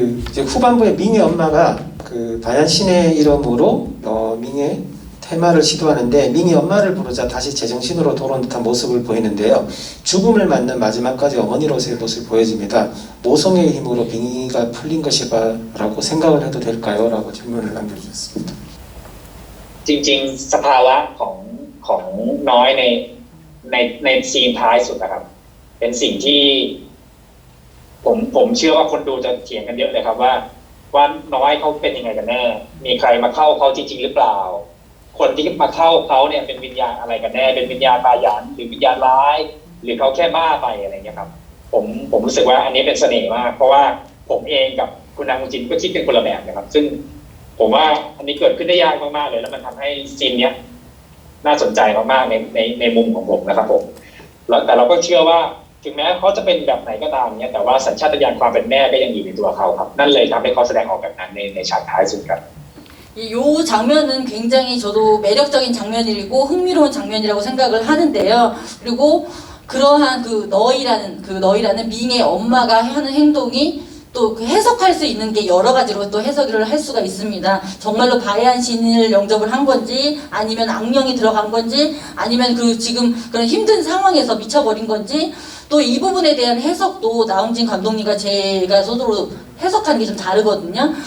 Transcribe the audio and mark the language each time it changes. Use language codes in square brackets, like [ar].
[ko] 이제 후반부에 민희 엄마가 바얀 신의 이름으로 민희의 테마를 시도하는데, 민희 엄마를 부르자 다시 제정신으로 돌아온 듯한 모습을 보이는데요. 죽음을 맞는 마지막까지 어머니로서의 모습이 보여집니다. 모성의 힘으로 민희가 풀린 것이라고 생각을 해도 될까요? 라고 질문을 남겨주셨습니다. [th] จริงๆสภาวะของน้อยในซีนท้ายสุดนะครับเป็นสิ่งที่ผมเชื่อว่าคนดูจะเถียงกันเยอะเลยครับว่าน้อยเขาเป็นยังไงกันแน่มีใครมาเข้าเขาจริงๆหรือเปล่า คนที่มาเข้าเขาเนี่ยเป็นวิญญาณอะไรกันแน่เป็นวิญญาณตาหยานหรือวิญญาณร้ายหรือเขาแค่บ้าไปอะไรเงี้ยครับผมรู้สึกว่าอันนี้เป็นเสน่ห์มากเพราะว่าผมเองกับคุณนางมุจินก็คิดเป็นคนละแบบนะครับซึ่งผมว่าอันนี้เกิดขึ้นได้ยากมากๆเลยแล้วมันทำให้ซีนเนี้ย น่าสนใจมากๆในมุมของผมนะครับผมแล้วแต่เราก็เชื่อว่าถึงแม้เขาจะเป็นแบบไหนก็ตามเนี่ยแต่ว่าสัญชาตญาณความเป็นแม่ก็ยังอยู่ในตัวเขาครับนั่นเลยทำให้เขาแสดงออกแบบนั้นในฉากท้ายสุดครับ [ko] 이 장면은 굉장히 저도 매력적인 장면이고 흥미로운 장면이라고 생각을 하는데요. 그리고 그러한 너희라는 밍의 엄마가 하는 행동이 또 해석할 수 있는 게 여러 가지로 또 해석을 할 수가 있습니다. 정말로 바야한 신을 영접을 한 건지, 아니면 악령이 들어간 건지, 아니면 지금 그런 힘든 상황에서 미쳐버린 건지, 또 이 부분에 대한 해석도 나홍진 감독님과 제가 서로 해석하는 게 좀 다르거든요.